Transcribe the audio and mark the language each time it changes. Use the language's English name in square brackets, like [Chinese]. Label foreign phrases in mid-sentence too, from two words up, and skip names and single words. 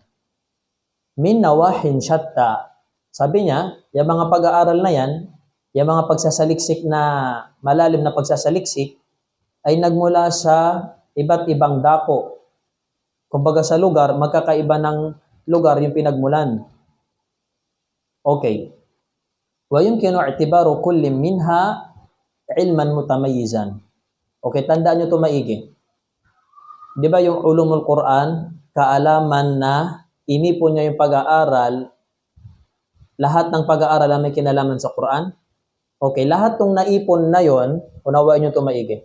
[Arabic] من نواح شتى. [Filipino] Sabi niya, yung mga pag-aaral na yan, yung mga pagsasaliksik na malalim na pagsasaliksik, ay nagmula sa iba't ibang dako. Kumbaga sa lugar, magkakaiba ng lugar yung pinagmulan. Okay. [Arabic] ويمكن اعتبار كل منها علما متميزا. [Filipino] Okay, tandaan nyo ito maigi. Di ba yung [Arabic] علوم القرآن, [Filipino] kaalaman na inipon niya yung pag-aaral, lahat ng pag-aaral na may kinalaman sa Quran? Okay, lahat ng naipon na yon, unawain nyo ito maigi.